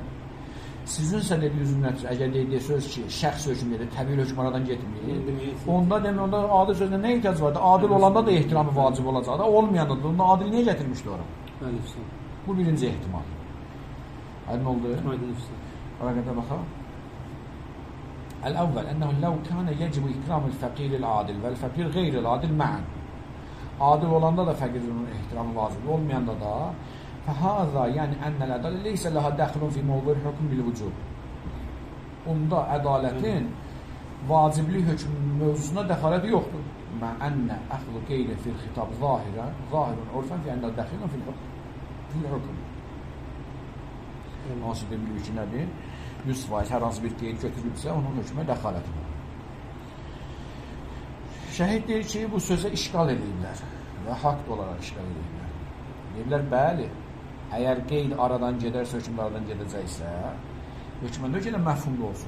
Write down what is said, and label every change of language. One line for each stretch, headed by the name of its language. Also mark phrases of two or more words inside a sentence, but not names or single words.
Azerbaijani: Sizinsə dediğiniz nəticə, əgər dediyi söz ki, şəxs hökmüdür, təbii hökm aradan getmir. Onda demək, onda adil sözünə nə ehtiyac vardı? Adil olanda da ehtiramı vacib olacaq da, olmayanda da. Onda adil niyə gətirmişdi ora? Bu birinci ehtimal. Aydın oldu? Aydın üstə. Ora qədər baxaq.
Arabic: الأول أنه لو كان يجب إكرام الفقير العادل والفقير غير العادل معا.
Azerbaijani: Adil olanda da fəqirin ehtiramı vacib, olmayanda da
Arabic: فهذا يعني أن العدالة ليس لها دخل في موضوع الحكم بالوجوب.
Azerbaijani: Onda ədalətin vaciblik hökm mövzusuna dəxaləti yoxdur.
Arabic: مع أن أخذ قيد في الخطاب ظاهر عرفا في أنه داخل في الحكم.
Azerbaijani: Hansı demək ki, nədir? 100% hər hansı bir qeyd götürülürsə, onun hökmə dəxaləti var. Şəhid deyir ki, bu sözə işgal edirlər və haqq olaraq işgal edirlər. Deyirlər, bəli, əgər qeyd aradan gedərsə, hökmlərdən gedəcəksə, hökməndə ki, məfhumlu olsun.